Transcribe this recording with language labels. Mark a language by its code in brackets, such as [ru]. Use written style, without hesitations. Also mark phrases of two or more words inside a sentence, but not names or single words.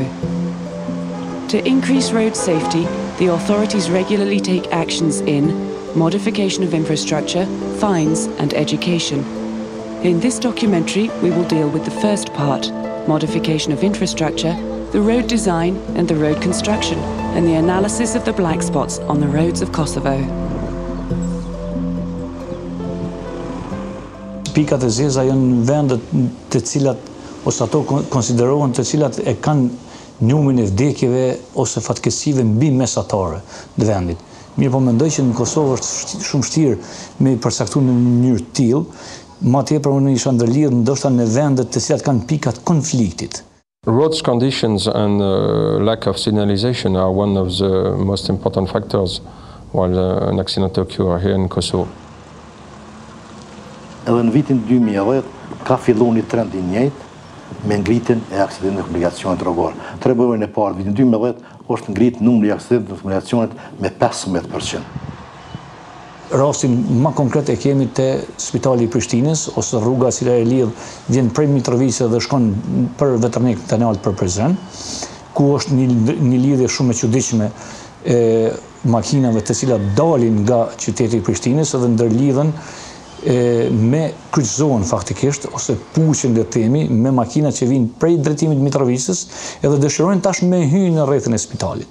[en] To increase road safety, the authorities regularly take actions in modification of infrastructure, fines, and education. In this documentary, we will deal with the first part, modification of infrastructure, the road design and the road construction, and the analysis of the black spots on the roads of Kosovo. [sq] Pikat e zeza janë vendet të cilat, ose ato konsiderohen të cilat e kanë numrin e vdekjeve ose fatkeqësive mbi mesatare të vendit. Mirë po mendoj që në Kosovë është shumë vështirë me përcaktuar në mënyrë të tillë, ma tepër unë isha ndërlidhur ndoshta në vendet të cilat kanë pikat konfliktit. [en] Roads conditions and lack of signalization are one of the most important factors while an accident occurs here in Kosovo. [sq] Edhe në vitin 2010 ka filluar një trend I njëjtë me ngritjen e aksidenteve të komunikacionit rrugor. Trebujën e parë vitin 2010 është ngrit numri I aksidenteve të komunikacionit me 15%. Rastin më konkret e kemi te Spitali I Prishtinës ose rruga e cila e lidh vjen prej Mitrovicës dhe shkon për Veternik Tanalit për Prizren, ku është një lidhje shumë e çuditshme e makinave të cilat dalin nga qyteti I Prishtinës dhe ndërlidhen me kryqëzohen faktikisht ose puqen le të themi me makina që vijnë prej drejtimit Mitrovicës edhe dëshirojnë tash me hyrë në rrethin e spitalit.